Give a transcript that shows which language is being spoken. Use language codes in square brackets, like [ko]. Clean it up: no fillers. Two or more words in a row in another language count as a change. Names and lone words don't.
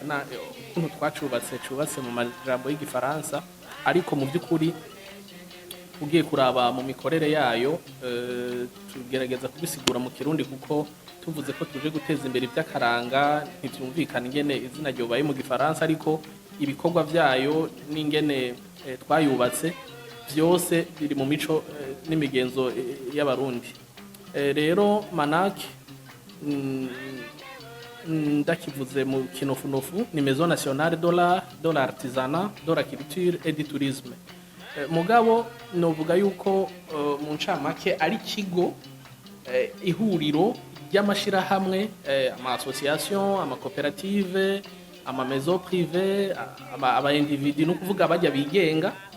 [rn] na ukuntu twacubatse mu majambo y'igifaransa, ariko mu by'ukuri ugiye kuraba mu mikorere yayo tugerageza kubisigura mu Kirundi, kuko tuvuze ko tuje guteza imbere iby'akaranga ntibyumvikana ingene izina ryobaye mu gifaransa, ariko ibikorwa byayo n'ingene twayubatse byose biri mu mico n'imigenzo y'abarundi. Rero Manake ndakivuze mu kinofunofu ni Maison Nationale de l'Artisanat, de la Culture et du Tourisme. Mugabo novuga yuko mu ncamake ari kigo ihuriro ry'amashirahamwe, ama association, ama cooperative, ama [fr] maison privée, [rn] aba individu, no kuvuga bajya bigenga.